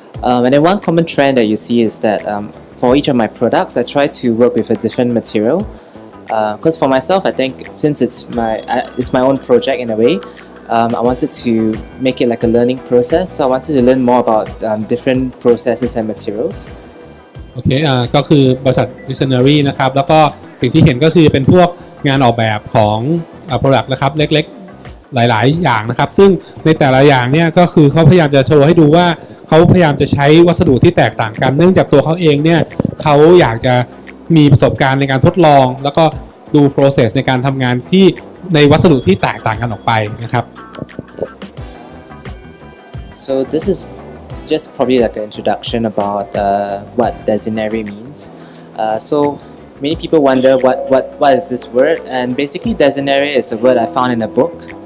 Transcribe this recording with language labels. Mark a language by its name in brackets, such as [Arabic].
[English] And then one common trend that you see is that for each of my products, I try to work with a different material. Because for myself, I think since it's my own project in a way, I wanted to make it like a learning process. So I wanted to learn more about different processes and materials. [Thai] โอเคก็คือบริษัท Visionary นะครับแล้วก็สิ่งที่เห็นก็คือเป็นพวกงานออกแบบของproduct นะครับเล็กๆหลายๆอย่างนะครับซึ่งในแต่ละอย่างเนี่ยก็คือเขาพยายามจะโชว์ให้ดูว่าเขาพยายามจะใช้วัสดุที่แตกต่างกันเนื่องจากตัวเขาเองเนี่ยเขาอยากจะมีประสบการณ์ในการทดลองแล้วก็ดู process ในการทำงานที่ในวัสดุที่แตกต่างกันออกไปนะครับ [English] So this is just probably like an introduction about what Desinare means. So many people wonder what is this word, and basically Desinare is a word I found in a book.